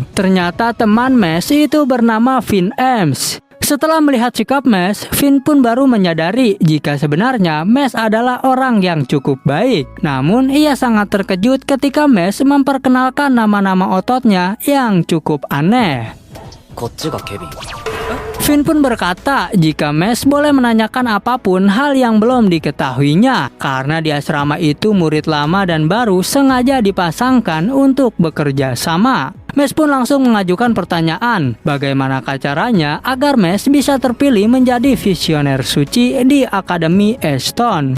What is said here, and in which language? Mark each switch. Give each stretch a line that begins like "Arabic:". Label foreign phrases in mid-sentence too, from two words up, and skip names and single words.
Indonesian: Ternyata teman Mash itu bernama Finn Ems. Setelah melihat sikap Mash, Finn pun baru menyadari jika sebenarnya Mash adalah orang yang cukup baik. Namun ia sangat terkejut ketika Mash memperkenalkan nama-nama ototnya yang cukup aneh.
Japanese: こっちがケビン。
Indonesian: Finn pun berkata jika Mes boleh menanyakan apapun hal yang belum diketahuinya, karena di asrama itu murid lama dan baru sengaja dipasangkan untuk bekerja sama. Mes pun langsung mengajukan pertanyaan, bagaimanakah caranya agar Mes bisa terpilih menjadi visioner suci di Akademi Eston.